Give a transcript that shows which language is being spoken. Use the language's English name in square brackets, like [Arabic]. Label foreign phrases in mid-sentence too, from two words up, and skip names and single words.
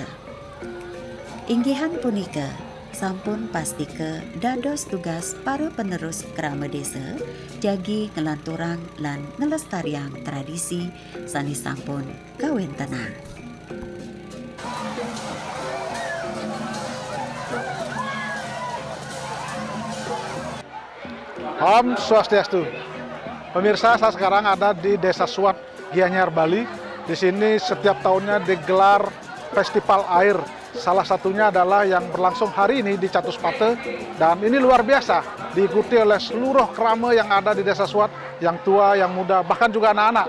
[Balinese] Inggihan punika sampun pastike dados tugas para penerus krama desa jagi ngelanturang lan ngelestariang tradisi sani sampun kawentenan. Om Swastiastu. [Indonesian] Pemirsa, saya sekarang ada di Desa Suat, Gianyar, Bali. Di sini setiap tahunnya digelar festival air. Salah satunya adalah yang berlangsung hari ini di Catuspate, dan ini luar biasa diikuti oleh seluruh krama yang ada di Desa Suat, yang tua, yang muda, bahkan juga anak-anak.